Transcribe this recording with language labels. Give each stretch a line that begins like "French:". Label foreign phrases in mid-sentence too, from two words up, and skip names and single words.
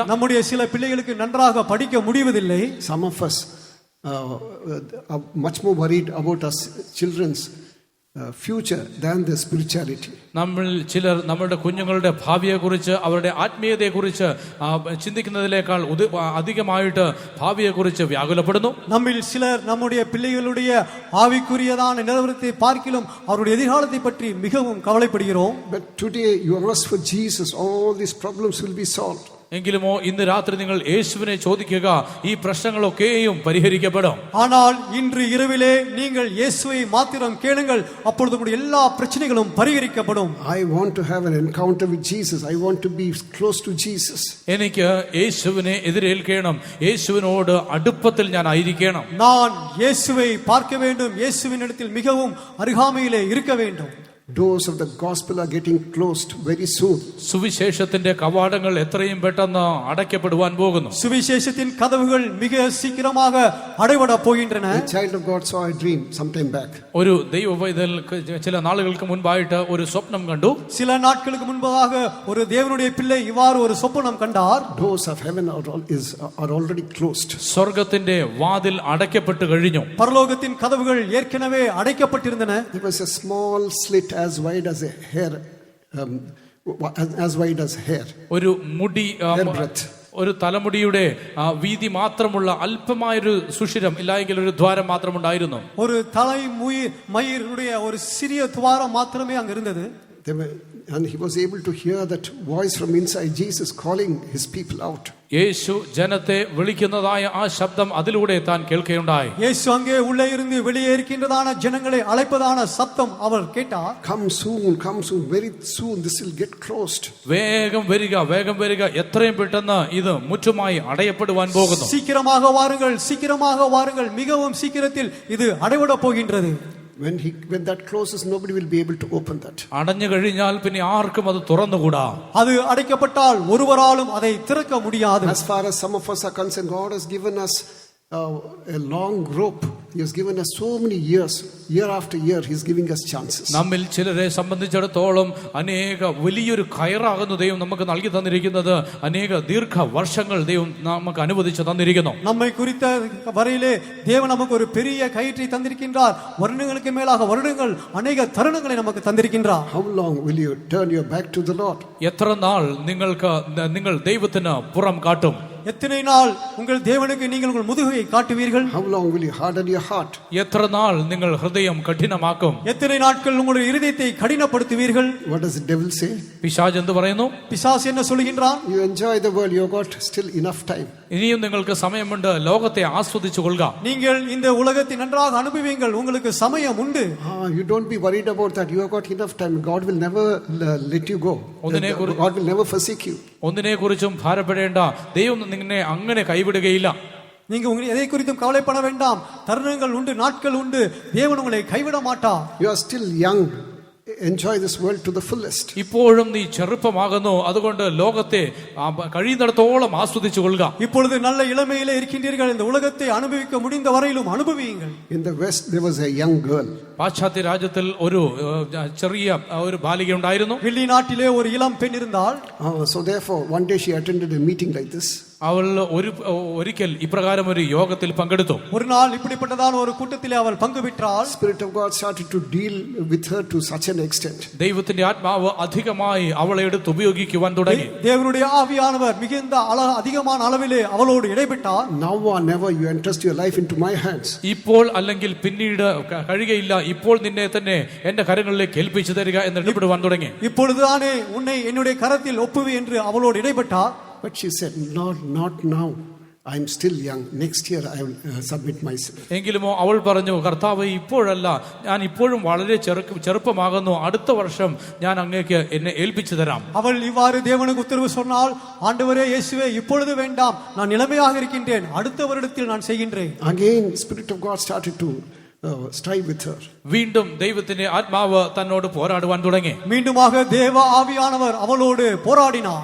Tamil: நம்முடைய சில பிள்ளைகளுக்கு நன்றாக படிக்க முடிவதில்லை.
English: Some of us are much more worried about our children's future than their spirituality.
Malayalam: നമ്മൾ ചിലർ നമ്മുടെ കുഞ്ഞുങ്ങളുടെ ഭാവിയെക്കുറിച്ച് അവരുടെ ആത്മീയതയെക്കുറിച്ച് ചിന്തിക്കുന്നതിനേക്കാൾ അധികമായിട്ട് ഭാവിയെക്കുറിച്ച് വ്യാകുലപ്പെടുന്നു.
Tamil: நம்மில் சிலர் நம்முடைய பிள்ளைகளுடைய ஆவிக்குரியதான நிலவரத்தை பார்க்கிலும் அவருடைய எதிர்காலத்தை பற்றி மிகவும் கவலைப்படுகிறோம்.
English: But today you ask for Jesus, all these problems will be solved.
Malayalam: എങ്കിലുമോ ഇന്ന് രാത്രി നിങ്ങൾ യേശുവിനെ ചോദിക്കുക, ഈ പ്രശ്നങ്ങളൊക്കെയും പരിഹരിക്കപ്പെടും.
Tamil: ஆனால் இன்று இரவிலே நீங்கள் இயேசுவை மாத்திரம் கேளுங்கள், அப்பொழுது உங்களுடைய எல்லா பிரச்சனைகளும் பரிகரிக்கப்படும்.
English: I want to have an encounter with Jesus. I want to be close to Jesus.
Malayalam: എനിക്ക് യേശുവിനെ എതിരേൽക്കണം, യേശുവിനോട് അടുപ്പത്തിൽ ഞാൻ ആയിരിക്കണം.
Tamil: நான் இயேசுவை பார்க்க வேண்டும், இயேசுவின் இடத்தில் மிகவும் அருகாமையிலே இருக்க வேண்டும்.
English: Doors of the gospel are getting closed very soon.
Malayalam: സുവിശേഷത്തിന്റെ കവാടങ്ങൾ എത്രയും പെട്ടെന്ന് അടയ്ക്കപ്പെടുവാൻ പോകുന്നു.
Tamil: சுவிசேஷத்தின் கதவுகள் மிக சீக்கிரமாக அடைபட போகின்றன.
English: A child of God saw a dream sometime back.
Malayalam: ഒരു ദൈവ പൈതൽ ചില നാളുകൾക്ക് മുൻപായിട്ട് ഒരു സ്വപ്നം കണ്ടു.
Tamil: சில நாட்களுக்கு முன்பதாக ஒரு தேவனுடைய பிள்ளை இவ்வாறு ஒரு சொப்பனம் கண்டார்.
English: Doors of heaven are already closed.
Malayalam: സ്വർഗ്ഗത്തിന്റെ വാതിൽ അടയ്ക്കപ്പെട്ടു കഴിഞ്ഞു.
Tamil: பரலோகத்தின் கதவுகள் ஏற்கனவே அடைக்கப்பட்டிருந்தன.
English: There was a small slit as wide as a hair, as wide as hair.
Malayalam: ഒരു മുടി
English: Hair breadth.
Malayalam: ഒരു തലമുടിയുടെ വീതി മാത്രമുള്ള അല്പമായൊരു സുഷിരം ഇല്ലെങ്കിൽ ഒരു ദ്വാരം മാത്രമുണ്ടായിരുന്നു.
Tamil: ஒரு தலை மயிரினுடைய ஒரு சிறிய துவாரம் മാത്രമേ அங்க இருந்தது.
English: And he was able to hear that voice from inside, Jesus calling his people out.
Malayalam: യേശു ജനത്തെ വിളിക്കുന്നതായ ആ ശബ്ദം അതിലൂടെ താൻ കേൾക്കുകയുണ്ടായി.
Tamil: இயேசு அங்கே உள்ளே இருந்து வெளியே இருக்கின்றதான ஜனங்களை அழைப்பதான சத்தம் அவர் கேட்டார்.
English: Come soon, very soon this will get closed.
Malayalam: വേഗം വരിക, വേഗം വരിക, എത്രയും പെട്ടെന്ന് ഇത് മുറ്റുമായി അടയപ്പെടുവാൻ പോകുന്നു.
Tamil: சீக்கிரமாக வாருங்கள், சீக்கிரமாக வாருங்கள், மிகவும் சீக்கிரத்தில் இது அடைபட போகின்றது.
English: When that closes, nobody will be able to open that.
Malayalam: അടഞ്ഞു കഴിഞ്ഞാൽ പിന്നെ ആർക്കും അത് തുറന്നുകൂടാ.
Tamil: அது அடைக்கப்பட்டால் ஒருவராலும் அதை திறக்க முடியாது.
English: As far as some of us are concerned, God has given us a long rope. He has given us so many years. Year after year, He is giving us chances.
Malayalam: നമ്മിൽ ചിലരെ സംബന്ധിച്ചിടത്തോളം അനേക വലിയൊരു കയറാകുന്ന ദൈവം നമുക്ക് നൽകി തന്നിരിക്കുന്നത് അനേക ദീർഘ വർഷങ്ങൾ ദൈവം നമുക്ക് അനുവദിച്ചു തന്നിരിക്കുന്നു.
Tamil: நம்மை குறித்த வரையிலே தேவன் நமக்கு ஒரு பெரிய கயிற்றை தந்திருக்கின்றார். வருடங்களுக்கு மேலாக வருடங்கள் அநேக தருணங்களை நமக்கு தந்திருக்கின்றார்.
English: How long will you turn your back to the Lord?
Malayalam: എത്ര നാൾ നിങ്ങൾ ദൈവത്തിന് പുറം കാട്ടും?
Tamil: எத்தனை நாள் உங்கள் தேவனுக்கு நீங்கள் உங்கள் முதுகை காட்டுவீர்கள்?
English: How long will you harden your heart?
Malayalam: എത്ര നാൾ നിങ്ങൾ ഹൃദയം കഠിനമാക്കും?
Tamil: எத்தனை நாட்கள் உங்களுடைய இருதயத்தை கடினப்படுத்துவீர்கள்?
English: What does the devil say?
Malayalam: പിശാച് എന്ത് പറയുന്നു?
Tamil: பிசாசு என்ன சொல்லுகின்றான்?
English: You enjoy the world, you have got still enough time.
Malayalam: ഇനിയും നിങ്ങൾക്ക് സമയമുണ്ട്, ലോകത്തെ ആസ്വദിച്ചു കൊള്ളുക.
Tamil: நீங்கள் இந்த உலகத்தை நன்றாக அனுபவியுங்கள், உங்களுக்கு சமயம் உண்டு.
English: You don't be worried about that. You have got enough time. God will never let you go. God will never forsake you.
Malayalam: ഒന്നിനെ കുറിച്ചും ഭാരപ്പെടേണ്ട, ദൈവം നിന്നെ അങ്ങനെ കൈവിടുകയില്ല.
Tamil: நீங்க உங்களுக்கு எதை குறித்தும் கவலைப்பட வேண்டாம். தருணங்கள் உண்டு, நாட்கள் உண்டு, தேவன் உங்களை கைவிட மாட்டார்.
English: You are still young. Enjoy this world to the fullest.
Malayalam: ഇപ്പോഴും നീ ചെറുപ്പമാകുന്നു, അതുകൊണ്ട് ലോകത്തെ കഴിയുന്നിടത്തോളം ആസ്വദിച്ചു കൊള്ളുക.
Tamil: இப்பொழுது நல்ல இளமையிலே இருக்கின்றீர்கள், இந்த உலகத்தை அனுபவிக்க முடிந்த வரையிலும் அனுபவியுங்கள்.
English: In the West there was a young girl.
Malayalam: പാശ്ചാത്യ രാജ്യത്തിൽ ഒരു ചെറിയ ഒരു ബാലിക ഉണ്ടായിരുന്നു.
Tamil: வெளிநாட்டிலே ஒரு இளம் பெண் இருந்தாள்.
English: So therefore one day she attended a meeting like this.
Malayalam: അവൾ ഒരിക്കൽ ഇപ്രകാരം ഒരു യോഗത്തിൽ പങ്കെടുത്തു.
Tamil: ஒரு நாள் இப்படிப்பட்டதான ஒரு கூட்டத்திலே அவள் பங்கு பெற்றாள்.
English: Spirit of God started to deal with her to such an extent.
Malayalam: ദൈവത്തിന്റെ ആത്മാവ് അധികമായി അവളെ എടുത്ത് ഉപയോഗിക്കുവാൻ തുടങ്ങി.
Tamil: தேவனுடைய ஆவியானவர் மிகுந்த அதிகமான அளவிலே அவளோடு இடைப்பட்டார்.
English: Now or never you entrust your life into my hands.
Malayalam: ഇപ്പോൾ അല്ലെങ്കിൽ പിന്നീട് കഴിയുകയില്ല, ഇപ്പോൾ നിന്നെ തന്നെ എന്റെ കരങ്ങളിലേക്ക് ഏൽപ്പിച്ചു തരിക എന്ന് ഇടപെടുവാൻ തുടങ്ങി.
Tamil: இப்பொழுதுதானே உன்னை என்னுடைய கரத்தில் ஒப்புவி என்று அவளோடு இடைப்பட்டார்.
English: But she said, Lord, not now. I'm still young. Next year I will submit myself.
Malayalam: എങ്കിലുമോ അവൾ പറഞ്ഞു, കർത്താവേ, ഇപ്പോഴല്ല, ഞാൻ ഇപ്പോഴും വളരെ ചെറുപ്പമാകുന്നു, അടുത്ത വർഷം ഞാൻ അങ്ങേക്ക് എന്നെ ഏൽപ്പിച്ചു തരാം.
Tamil: அவள் இவ்வாறு தேவனுக்கு உத்தரவு சொன்னால், ஆண்டவரே இயேசுவே, இப்பொழுது வேண்டாம், நான் இளமையாக இருக்கின்றேன், அடுத்த வருடத்தில் நான் செய்கின்றேன்.
English: Again, Spirit of God started to strive with her.
Malayalam: വീണ്ടും ദൈവത്തിന്റെ ആത്മാവ് തന്നോട് പോരാടുവാൻ തുടങ്ങി.
Tamil: மீண்டுமாக தேவ ஆவியானவர் அவளோடு போராடினார்.